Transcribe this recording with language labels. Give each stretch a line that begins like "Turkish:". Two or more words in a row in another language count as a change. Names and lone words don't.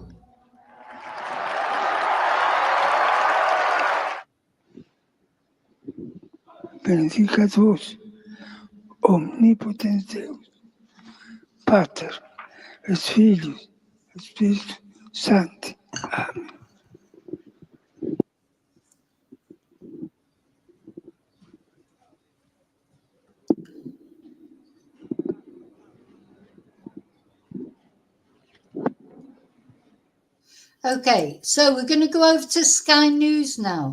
Latin: Benedicat vos, omnipotens Deus, Pater, et Filius, et Spiritus Sancti. Amen.
English: Okay, so we're going to go over to Sky News now.